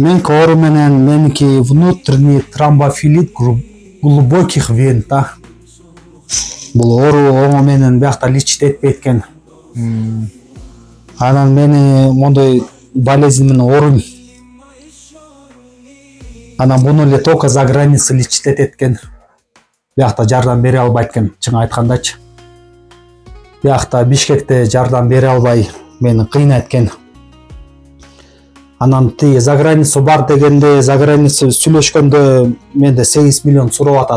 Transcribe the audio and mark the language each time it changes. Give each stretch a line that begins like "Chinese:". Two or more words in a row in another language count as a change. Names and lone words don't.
Kyrgyz: Меники оору менен меники
Russian: внутренний тромбофилит глубоких вен
Kyrgyz: да. Бул оору оңо менен биякта лечить этпейт экен. Анан мени мондой болезнь менен ооруйм. Анан буну эле
Russian: только за граница
Kyrgyz: лечить эткен. Биякта жардам бере албайт экен, чын айткандачы. Биякта Бишкекте жардам бере албай мени кыйнайт экен. Анан тиги
Russian: за граница
Kyrgyz: бар дегенде,
Russian: за граница
Kyrgyz: сүйлөшкөндө менде 8 миллион сурап атат.